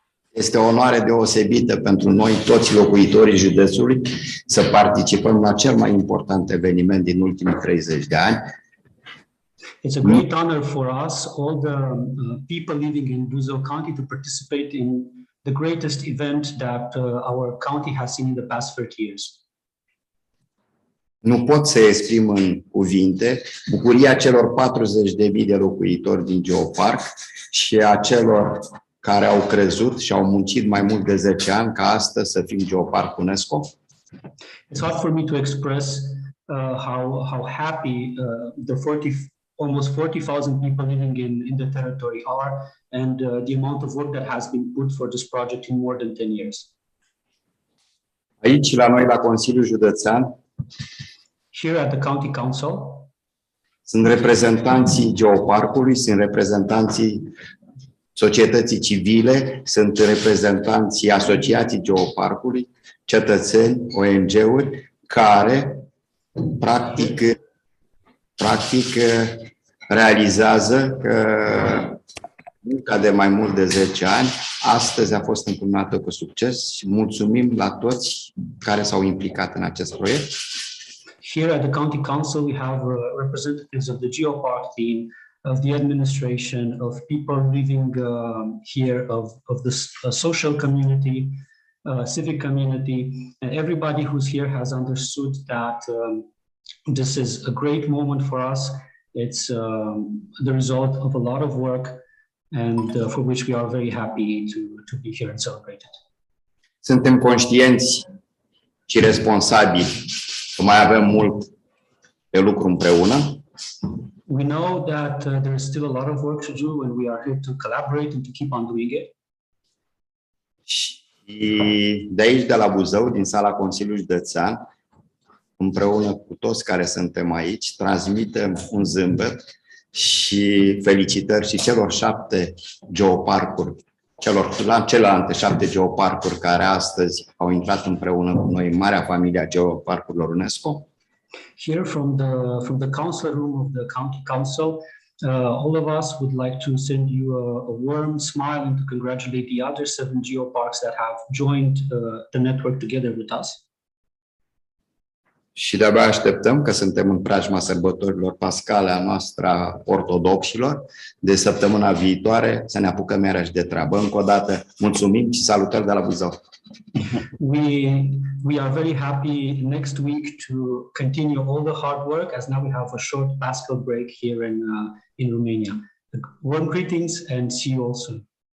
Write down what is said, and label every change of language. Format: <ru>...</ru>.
<ro>Este o onoare deosebită pentru noi, toți locuitorii județului, să participăm la cel mai important eveniment din ultimii 30 de ani.</ro> <en>It's a great honor for us, all the people living in Buzău County, to participate in the greatest event that our county has seen in the past 30 years.</en> <ro>Nu pot să exprim în cuvinte bucuria celor 40.000 de locuitori din Geopark și a celor care au crezut și au muncit mai mult de 10 ani ca astăzi să fim Geopark UNESCO.</ro> <en>It's hard for me to express how happy almost 40,000 people living in the territory are, and the amount of work that has been put for this project in more than 10 years.</en> <ro>Aici, la noi, la Consiliul Județean,</ro> <en>here at the County Council,</en> <ro>sunt reprezentanții Geoparcului, sunt reprezentanții societății civile, sunt reprezentanții Asociației Geoparcului, cetățeni, ONG-uri, care practic realizează că munca de mai mult de 10 ani astăzi a fost încununată cu succes și mulțumim la toți care s-au implicat în acest proiect.</ro> <en>Here at the County Council, we have representatives of the Geopark team, of the administration, of people living here, of the social community, civic community, and everybody who's here has understood that this is a great moment for us. It's the result of a lot of work, and for which we are very happy to be here and celebrate it.</en> <ro>Suntem conștienți și responsabili că mai avem mult de lucru împreună.</ro> <en>We know that there is still a lot of work to do, and we are here to collaborate and to keep on doing it.</en> <ro>Și de aici, de la Buzău, din sala Consiliului Județean, împreună cu toți care suntem aici, transmitem un zâmbet și felicitări și celor 7 geoparcuri, celelalte 7 geoparcuri care astăzi au intrat împreună cu noi în marea familie a geoparcurilor UNESCO.</ro> <en>Here from the council room of the county council, all of us would like to send you a warm smile and to congratulate the other 7 geoparks that have joined the network together with us.</en> <ro>Și de-abia așteptăm, că suntem în preajma sărbătorilor pascale a noastră a ortodoxilor, de săptămâna viitoare să ne apucăm iarăși de treabă. Încă o dată mulțumim și salutări de la Buzău.</ro> <en>We are very happy next week to continue all the hard work, as now we have a short Paschal break here in Romania. Warm greetings and see you all soon.</en>